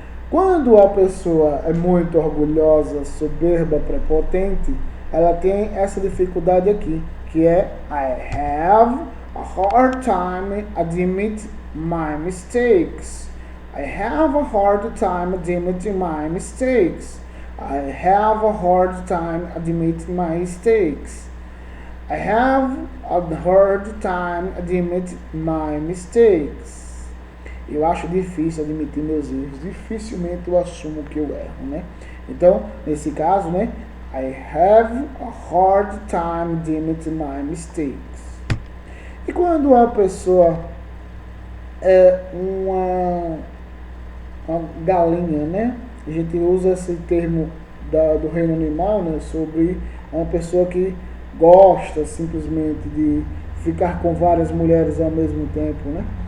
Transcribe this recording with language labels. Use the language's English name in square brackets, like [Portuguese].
[Portuguese] Quando a pessoa é muito orgulhosa, soberba, prepotente, ela tem essa dificuldade aqui, que é [English] I have a hard time admitting my mistakes. I have a hard time admitting my mistakes. I have a hard time admitting my mistakes. I have a hard time admitting my mistakes. [Portuguese] Eu acho difícil admitir meus erros. Dificilmente eu assumo que eu erro, né? Então, nesse caso, né? [English] I have a hard time admitting my mistakes. [Portuguese] E quando a pessoa é uma galinha, né? A gente usa esse termo do reino animal, né? Sobre uma pessoa que gosta simplesmente de ficar com várias mulheres ao mesmo tempo, né?